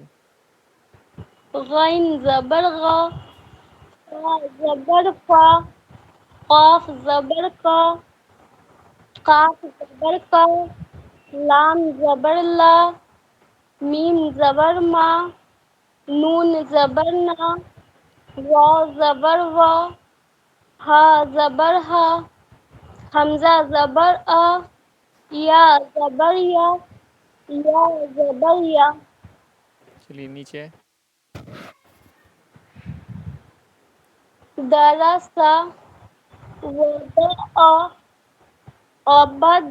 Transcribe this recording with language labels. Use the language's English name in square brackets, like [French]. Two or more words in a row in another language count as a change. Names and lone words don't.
[Urdu] غین زبر غا، فا زبر فا، قاف زبر کا، قاف زبر کا، لام زبر لا، میم زبر ما، نون زبر نا، وا زبر وا، ہا زبر ہا، حمزہ زبر آ، یا زبر یا، یا زبر یا. چلیے نیچے. درسا، وضع، عبد،